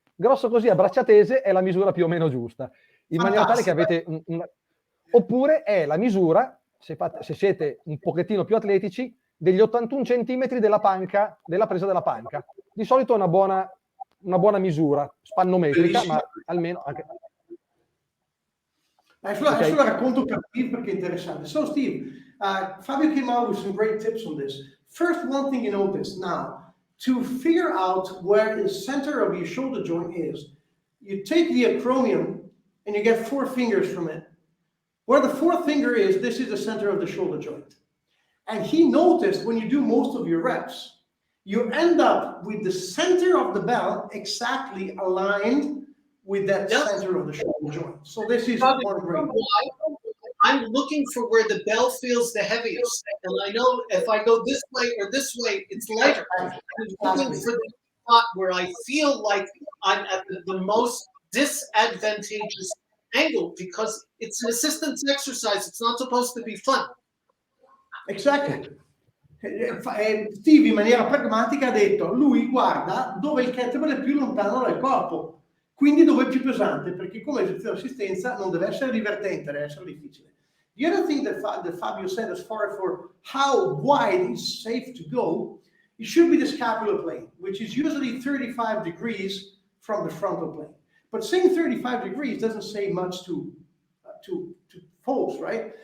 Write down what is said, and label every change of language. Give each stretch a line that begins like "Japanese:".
Italian: Grosso così a braccia tese è la misura più o meno giusta, in maniera tale che avete oppure è la misura, se siete un pochettino più atletici, degli 81 centimetri della panca, della presa della panca. Di solito è una buona misura, spannometrica, ma almeno anche... Adesso la racconto per Steve perché è interessante.
English: So Steve, Fabio came out with some great tips on this. First, one thing you notice now, to figure out where the center of your shoulder joint is, you take the acromion and you get 4 fingers from it. Where the 4th finger is, this is the center of the shoulder joint. And he noticed when you do most of your reps, you end up with the center of the bell exactly aligned with that center of the shoulder joint. So this is one great. I'm looking for where the bell feels the heaviest. And I know if I go this way or this way, it's lighter. I'm looking for the spot where I feel like I'm at the most disadvantageous angle because it's an assistance exercise. It's not supposed to be fun. Exactly.
Italian: Steve in maniera pragmatica ha detto, lui guarda dove il kettlebell è più lontano dal corpo, quindi dove è più pesante, perché come esercizio di assistenza non deve essere divertente, deve essere difficile.
English: The other thing that Fabio said as far as for how wide is safe to go, it should be the scapular plane, which is usually 35 degrees from the frontal plane. But saying 35 degrees doesn't say much to folks, right?